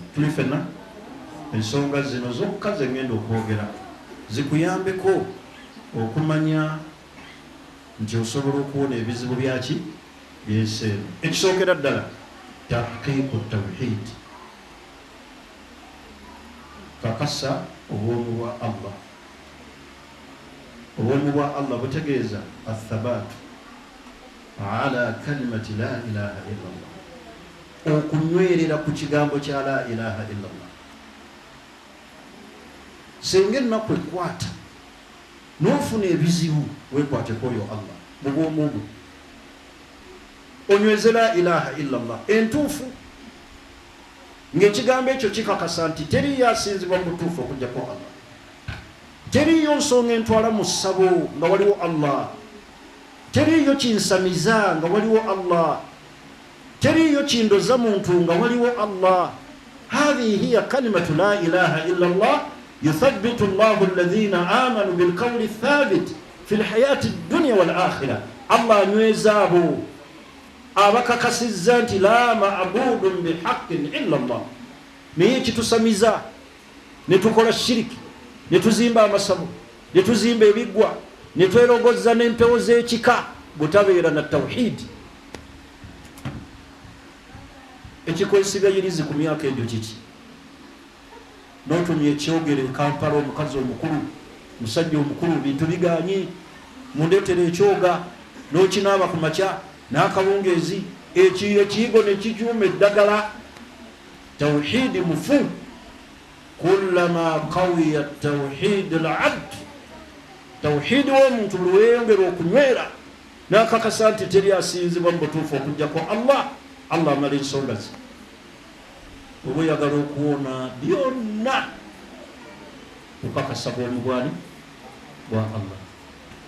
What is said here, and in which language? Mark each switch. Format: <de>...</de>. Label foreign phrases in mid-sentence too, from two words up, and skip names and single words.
<lg>Tuli ffenna ensonga zino zokka ze ngenda okwogera zikuyambeko okumanya nti osobola okuwona ebizibu byaki by'ensi eno. Ekisookera ddala</lg> <ar>تحقيق التوحيد,</ar> <lg>kakasa obwomu bwa Allah. Obwomu bwa Allah butegeeza</lg> <ar>الثبات على كلمة لا إله إلا الله,</ar> <lg>okunywerera ku kigambo kya</lg> <ar>لا إله إلا الله.</ar> <lg>Singa ennaku ekwata n'ofuna ebizibu, weekwateko oyo Allah mu bwomu bwo, onyweze</lg> <ar>لا إله إلا الله</ar> <lg>entuufu, ng'ekigambo ekyo kikakasa nti teriyo asinzibwa mu butuufu okuggyako Allah. Teriyo nsonga entwala mu ssabo nga waliwo Allah. Teriyo kinsamiza nga waliwo Allah. Teriyo kindoza muntu nga waliwo Allah.</lg> <ar>هذه هي كلمة لا إله إلا الله يثبت الله الذين آمنوا بالقول الثابت في الحياة الدنيا والآخرة.</ar> <lg>Allah anyweza abo abakakasizza nti</lg> <ar>لا معبود بحق إلا الله.</ar> <lg>Naye kitusamiza ne tukola shiriki, ne tuzimba amasabu, ne tuzimba ebiggwa, ne twerogoza n'empewo z'ekika, butabeera na tawhidi. Ekikwesigayirizi ku myaka egyo kiki? N'otumya ekyogere Kampala, omukazi omukulu, musajja omukulu, bintu biganye, mundeetera ekyoga, n'okinaaba ku makya n'akawungeezi, ekiyigo ne kijuuma eddagala. Tawhidi mufu.</lg> <ar>كلما قوي توحيد العبد,</ar> <lg>tawhidi w'omuntu lweyongera okunywera n'akakasa nti teri asinzibwa mu butuufu okuggyako Allah, Allah amala ensonga ze. Oba oyagala okuwona byonna okakasa bwomu bwani bwa Allah.</lg>